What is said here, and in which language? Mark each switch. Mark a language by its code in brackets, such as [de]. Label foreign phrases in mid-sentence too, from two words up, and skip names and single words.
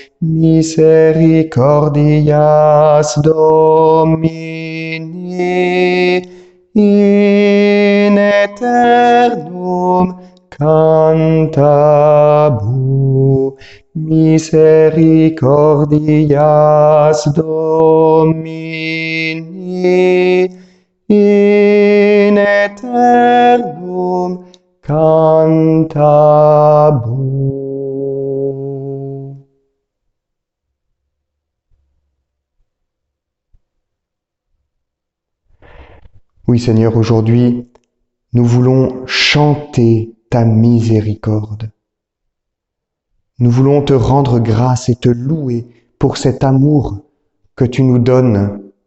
[la] Misericordias Domini in aeternum cantabu. Misericordias Domini in aeternum cantabu. [fr] Oui Seigneur, aujourd'hui, nous voulons chanter ta miséricorde. Nous voulons te rendre grâce et te louer pour cet amour que tu nous donnes.